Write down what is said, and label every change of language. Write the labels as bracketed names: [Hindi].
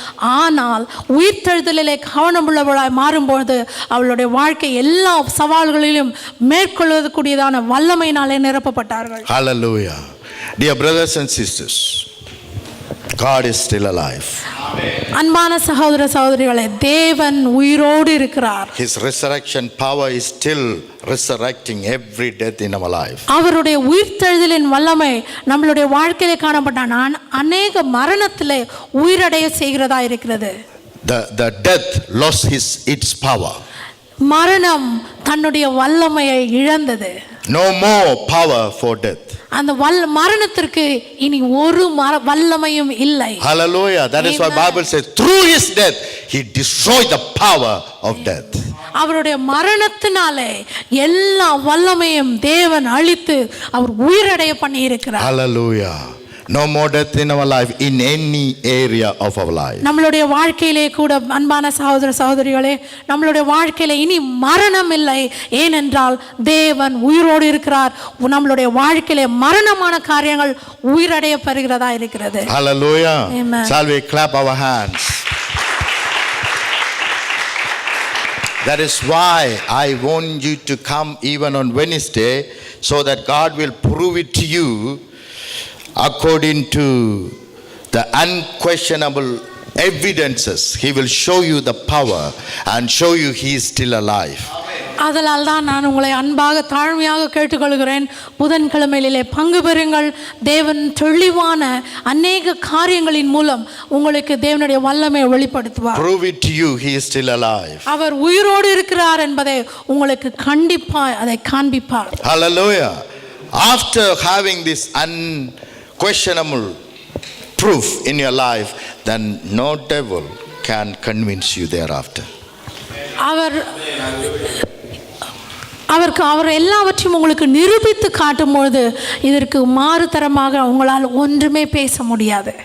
[Tamil] ஆனால் உயிர்த்தெழுதலிலே கவனம் உள்ளவர்களாய் மாறும்பொழுது அவளுடைய வாழ்க்கை எல்லா சவால்களிலும் மேற்கொள்ளக்கூடியதான வல்லமையினாலே நிரப்பப்பட்டார்கள். [English] Hallelujah. Dear brothers and sisters, God is still alive. [Tamil] அன்பான சகோதர சகோதரிகளே, தேவன் உயிரோடு இருக்கிறார். [English] His resurrection power is still resurrecting every death in our life. [Tamil] அவருடைய உயிர்த்தெழுதலின் வல்லமை நம்மளுடைய வாழ்க்கையிலே காணப்பட்ட அநேக மரணத்திலே உயிரடைய செய்கிறதா இருக்கிறது. [English] The death lost its power. [Tamil] மரணம் தன்னுடைய வல்லமையை இழந்தது. [English] No more power for death. [Tamil] அந்த மரணத்திற்கு இனி ஒரு வல்லமையும் இல்லை. [English] Hallelujah. That is why Bible says through his death he destroyed the power of death. [Tamil] அவருடைய மரணத்தினாலே எல்லா வல்லமையும் தேவன் அழித்து அவர் உயிரடைய பண்ணி இருக்கிறார். [English] Hallelujah. No more death in our life, in any area of our life. [Tamil] நம்மளுடைய வாழ்க்கையிலே கூட அன்பான சகோதர சகோதரிகளே, நம்மளுடைய வாழ்க்கையிலே இனி மரணம் இல்லை. ஏனென்றால் தேவன் உயிரோடு இருக்கிறார். நம்மளுடைய வாழ்க்கையிலே மரணமான காரியங்கள் உயிரடைய பெறுகிறதா இருக்கிறது. [English] Hallelujah. Amen. Shall we clap our hands? That is why I want you to come even on Wednesday, so that God will prove it to you according to the unquestionable evidences. He will show you the power and show you he is still alive. [Tamil] அதனால் தான் நான் உங்களை அன்பாக தாழ்மையாக கேட்டுக்கொள்கிறேன். புதன்கிழமையிலே பங்கு பெறுங்கள். தேவன் தெளிவான அநேக காரியங்களின் மூலம் உங்களுக்கு தேவனுடைய வல்லமையை வெளிப்படுத்துவார். [English] Prove it to you he is still alive. [Tamil] அவர் உயிரோடு இருக்கிறார் என்பதை உங்களுக்கு கண்டிப்பாக அதை காண்பிப்பார். [English] Hallelujah. After having this unquestionable proof in your life, then no devil can convince you thereafter. [Tamil] அவர் எல்லாவற்றையும் உங்களுக்கு நிரூபித்து காட்டும்பொழுது இதற்கு மாறுதரமாக உங்களால் ஒன்றுமே பேச முடியாது.